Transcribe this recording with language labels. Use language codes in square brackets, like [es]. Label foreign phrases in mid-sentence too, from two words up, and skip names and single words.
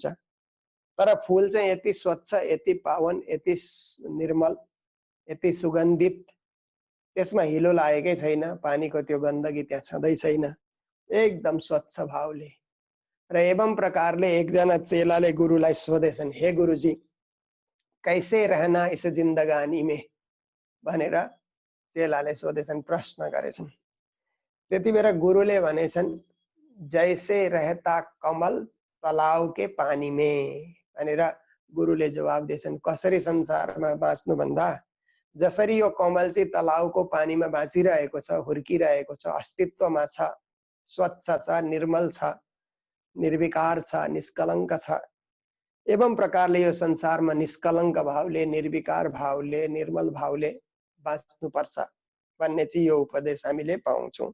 [ne] तर फुल चाहिँ यति स्वच्छ, यति पावन, यति निर्मल, यति सुगन्धित, त्यसमा हिलो लागेकै छैन, पानीको त्यो गन्दगी त्यहाँ छँदै छैन, एकदम स्वच्छ भावले। र एवं प्रकारले एकजना चेलाले गुरुलाई सोधेछन्, [hi] हे गुरुजी कैसे रहना इस जिन्दगानी में [ne] भनेर चेलाले सोधेछन्, प्रश्न गरेछन्। त्यति बेला गुरुले भनेछन् [hi] जैसे रहता कमल तलाउ के पानी में [ne] भनेर गुरुले जवाब दिएछन्। कसरी संसारमा बाँच्नु भन्दा जसरी यो कमल चाहिँ तलाउको पानीमा बाँचिरहेको छ, हुर्किरहेको छ, अस्तित्वमा छ, स्वच्छ छ, निर्मल छ, निर्विकार छ, निष्कलङ्क छ, एवं प्रकारले यो संसारमा निष्कलङ्क भावले, निर्विकार भावले, निर्मल भावले बाँच्नुपर्छ भन्ने चाहिँ यो उपदेश हामीले पाउँछौँ।